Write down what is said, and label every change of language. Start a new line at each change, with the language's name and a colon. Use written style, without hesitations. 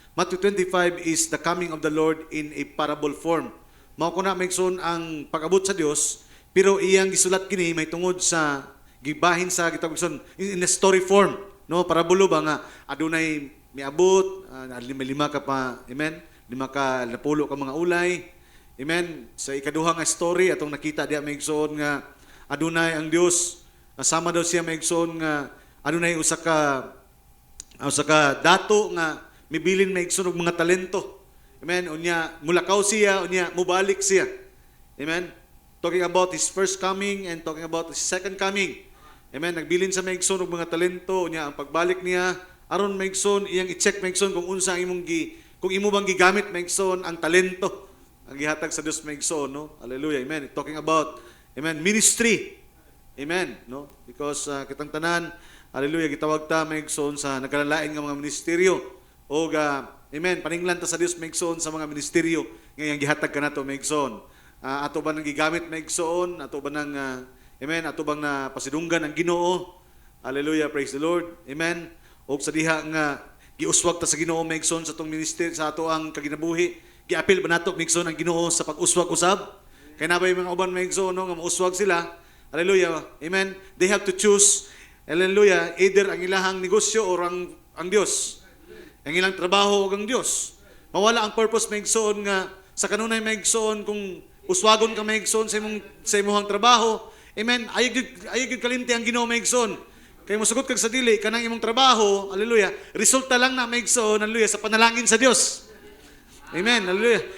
English: Matthew 25 is the coming of the Lord in a parable form.
Cebuano: Mao ko na maigsoon ang pag-abot sa Dios, pero iyang gisulat kini may tungod sa gibahin sa gitawag
English: in a story form,
Cebuano: no? Parabulo ba nga adunay miabot, lima ka pa, amen? 5 ka napulo ka mga ulay. Amen. Sa ikaduha nga story atong nakita diha maigsoon nga adunay ang Dios sama daw siya maigsoon nga adunay usa ka dato nga mibilin maigsoon og mga talento. Amen. Unya mulakaw siya, unya mubalik siya. Amen.
English: Talking about his first coming and talking about his second coming.
Cebuano: Amen. Nagbilin sa maigsoon og mga talento, unya ang pagbalik niya aron maigsoon iyang i-check maigsoon kung unsa kung imo bang gigamit maigsoon ang talento ang gihatag sa Dios maigsoon, no? Hallelujah. Amen.
English: Talking about
Cebuano: Amen, ministry. Amen, no? Because kitang tanan, hallelujah, gitawag ta maigsoon sa nagkalalain nga mga ministeryo. O amen, paninglan ta sa Dios maigsoon sa mga ministeryo nga gihatag kanato maigsoon. Ato ba nang gigamit maigsoon, ato ba nang amen, ato bang na pasidunggan ang Ginoo. Hallelujah, praise the Lord. Amen. Og sa diha nga giuswag ta sa Ginoo maigsoon sa tong ministeryo sa ato ang kaginabuhi. Giapil ba nato maigsoon ang Ginoo sa pag-uswag usab? Kay nabay mga uban maigsoon no nga mauswag sila.
English: Hallelujah. Amen. They have to choose. Hallelujah.
Cebuano: Either ang ilahang negosyo or ang Dios. Ang ilang trabaho o ang Dios. Mawala ang purpose maigsoon nga sa kanunay maigsoon kung uswagon ka maigsoon sa imong trabaho. Amen. Ayig kalimti ang Ginoo maigsoon. Kay mosugot kag sa dili kanang imong trabaho, hallelujah. Resulta lang na maigsoon, hallelujah, sa panalangin sa Dios. Amen. Hallelujah.